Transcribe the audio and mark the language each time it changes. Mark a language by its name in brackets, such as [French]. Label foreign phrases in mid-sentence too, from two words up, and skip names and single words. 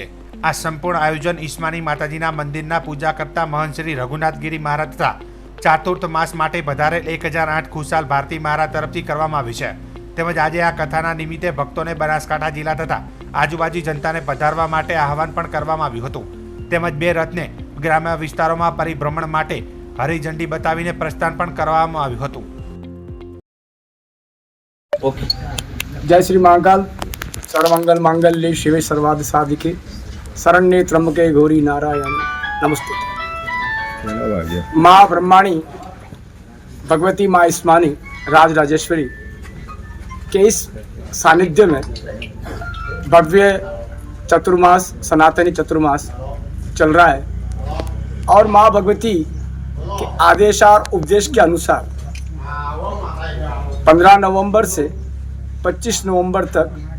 [Gujarati] આ સંપૂર્ણ આયોજન ઈસ્માની માતાજીના મંદિરના પૂજા કરતા મહંત શ્રી રઘુનાથગીરી મહારાજ તથા ચાતુર્થ માસ માટે પધારેલ 1008 ખુશાલ ભારતી મહારાજ તરફથી કરવામાં આવ્યું છે। તેમજ આજે આ કથાના નિમિત્તે ભક્તોને બનાસકાંઠા જિલ્લા તથા આજુબાજુ જનતાને પધારવા માટે આહવાન પણ કરવામાં આવ્યું હતું। તેમજ બે રથને ગ્રામ્ય વિસ્તારોમાં પરિભ્રમણ માટે હરી ઝંડી બતાવીને પ્રસ્થાન પણ કરવામાં આવ્યું હતું। [Hindi] जय श्री महाकाल। [Sanskrit] सर्वमंगल मांगल्ये शिवे सर्वार्थ साधिके शरण्ये त्र्यंबके गौरी नारायण नमस्ते। [Hindi] माँ ब्रह्माणी भगवती माँ ईस्मानी राजराजेश्वरी के इस सानिध्य में भव्य चतुर्मास, सनातनी चतुर्मास चल रहा है और माँ भगवती के आदेश और उपदेश के अनुसार 15 नवंबर से 25 नवंबर तक